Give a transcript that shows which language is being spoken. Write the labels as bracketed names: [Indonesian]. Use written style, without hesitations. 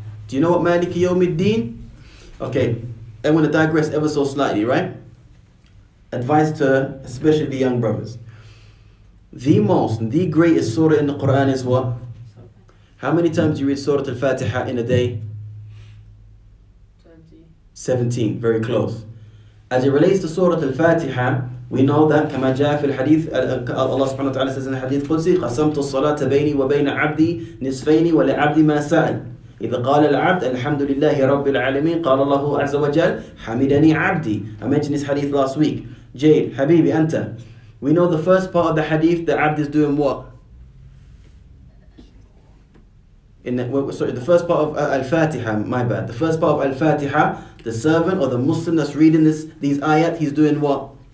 [English] Do you know what Maliki Yawmiddin? Okay, I want to digress ever so slightly, right? Advice to especially the young brothers. The greatest surah in the Quran is what? How many times do you read Surah Al-Fatiha in a day? 17, very close. As it relates to Surah Al-Fatiha, we know that [Arabic] كما جاء في الحديث [English] Allah subhanahu wa ta'ala says in the hadith [Arabic] قدسي قسمت الصلاة بيني وبين عبدي نصفين ولعبد ما سأل إذا قال العبد الحمد لله رب العالمين قال الله عز وجل حمدني عبدي. [English] I mentioned this hadith last week. Jade, Habibi, Anta. We know the first part of the hadith, the abd is doing what? The first part of Al-Fatiha, my bad. The first part of Al-Fatiha, the servant or the Muslim that's reading these ayat, he's doing what?